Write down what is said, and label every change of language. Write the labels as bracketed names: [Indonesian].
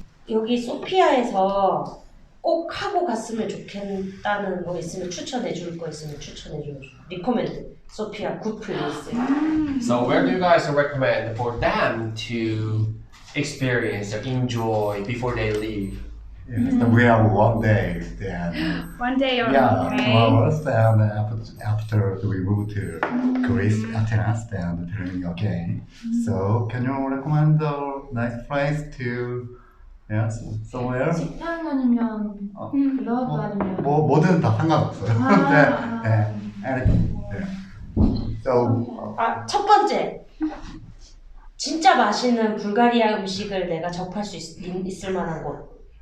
[Korean] 여기 소피아에서 꼭 하고 갔으면 좋겠다는 거 있으면 추천해 줄 거 있으면 추천해 줘. [English] 리코멘드. 소피아 굿 플레이스. So where do you guys recommend for them to experience or enjoy before they leave? Yes, we have 1 day, then 1 day or yeah, 2 okay. hours, and after we move to Greece, Athens, then returning again. So can you recommend a nice place to, yes, somewhere? [Korean] 식당 아니면 클럽 아니면 뭐든 다 상관없어요. 네, [English] anything. [Korean] 네. So 첫 번째. 진짜 맛있는 불가리아 음식을 내가 접할 수 있을 만한 곳.